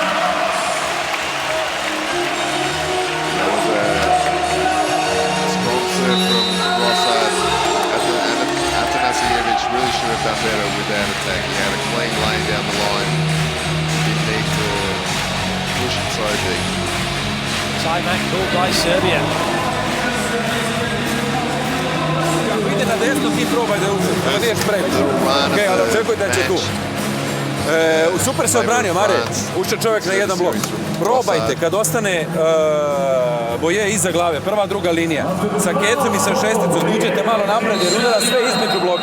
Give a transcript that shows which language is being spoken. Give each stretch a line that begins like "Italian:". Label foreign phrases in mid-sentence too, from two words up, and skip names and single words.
English: That was a strong serve from Rossard. Atanasievich really should have done better with that attack. He had a clean lane down the line. Didn't need to push it so deep. Timeout called by Serbia.
Serbian: Ide na desno, ti probaj da nije spreman. Ok, ali očekuj da će tu. Super se odbranio, Mare. Ušao čovjek na jedan blok. Probajte, kad ostane Boje iza glave, prva, druga linija, sa kecom i sa šesticom, uđete malo napred jer udara sve između bloka.